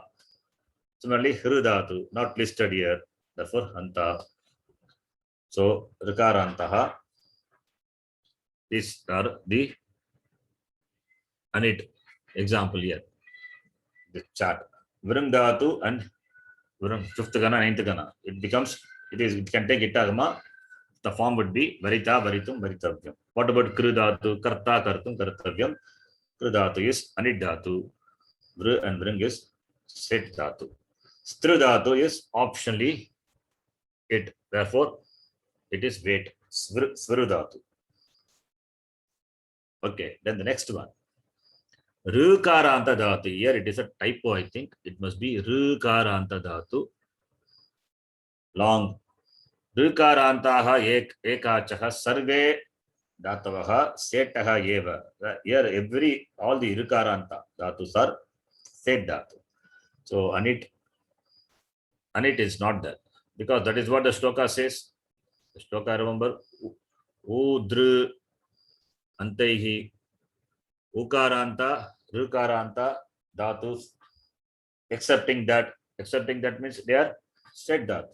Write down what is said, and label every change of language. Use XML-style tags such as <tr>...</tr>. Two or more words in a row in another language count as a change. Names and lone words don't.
<en>Similarly, Hru dhatu, not listed here. Therefore Hanta. So Rikarantaha. These are the anit example here. The chart. Vrung dhatu and Vrung, fifth gana, ninth gana. It can take itagama. The form would be</en> <sa>varita, varitum, varitavyam.</sa> <en>What about Kru dhatu?</en> <sa>Karta, kartum, kartavyam.</sa> <en>Kru dhatu is anit dhatu. Vru and Vrung is set dhatu. Stru dhatu is optionally it. Therefore, it is wait. Svru dhatu. Okay, then the next one. Rukaranta dhatu. Here it is a typo, I think. It must be Rukaranta dhatu. Long.</en> <sa>Rukarantaha ekachaha sarve dhatavaha setaha eva.</sa> <en>Here all the Rukaranta dhatus are set dhatu. So anit is not there. Because that is what the shloka says. The shloka, remember,</en> <sa>Udru Antaihi</sa> <en>Ukaranta, Rukaranta, Dhatus, excepting that means they are set dhatu.</en>